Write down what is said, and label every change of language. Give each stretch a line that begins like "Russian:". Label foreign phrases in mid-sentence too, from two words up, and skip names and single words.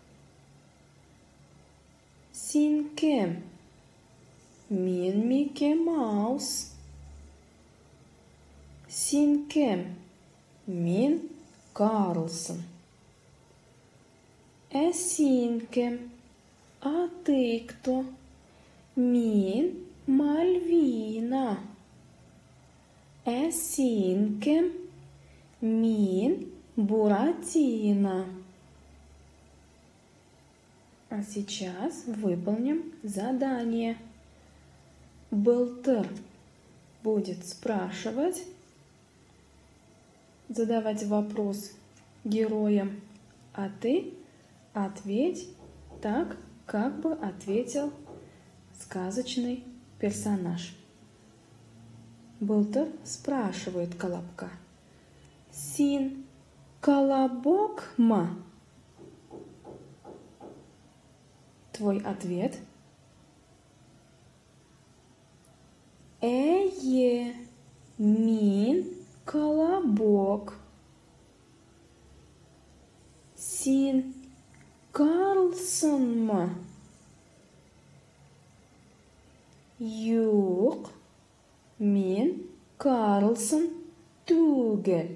Tatar: Син кем? Мин Микки Маус. Син кем? Мин Карлсон. Син кем?
Russian: А ты кто?
Tatar: Мин Мальвина. Син кем? Мин Буратино.
Russian: А сейчас выполним задание. Былтыр будет спрашивать, задавать вопрос героям, а ты ответь так, как бы ответил сказочный персонаж. Былтыр спрашивает Колобка.
Tatar: Син Колобок ма?
Russian: Твой ответ?
Tatar: Мин Колобок. Син Карлсон ма? Юк, мин Карлсон түгел.